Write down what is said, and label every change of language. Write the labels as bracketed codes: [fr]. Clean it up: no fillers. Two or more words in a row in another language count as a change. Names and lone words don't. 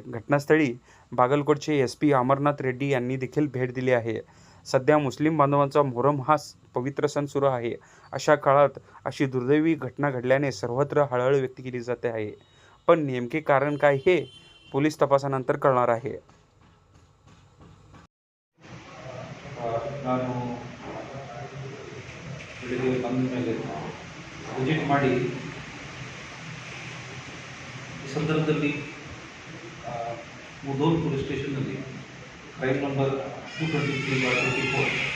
[mr] घटनास्थळी बागलकोटचे SP अमरनाथ रेड्डी यांनी देखील भेट दिली आहे. सध्या मुस्लिम बांधवांचा मोहरम हा पवित्र सण सुरू आहे. अशा काळात अशी दुर्दैवी घटना घडल्याने सर्वत्र हळहळ व्यक्त केली जाते आहे. पण नेमके कारण काय हे पोलीस तपासानंतर कळणार आहे. [kn] ನಾನು ಬೆಳಿಗ್ಗೆ ಬಂದ ಮೇಲೆ ವಿಸಿಟ್ ಮಾಡಿ ಈ ಸಂದರ್ಭದಲ್ಲಿ ಮುಧೋಲ್ ಪೊಲೀಸ್ ಸ್ಟೇಷನ್ನಲ್ಲಿ ಕ್ರೈಮ್ ನಂಬರ್ 223/24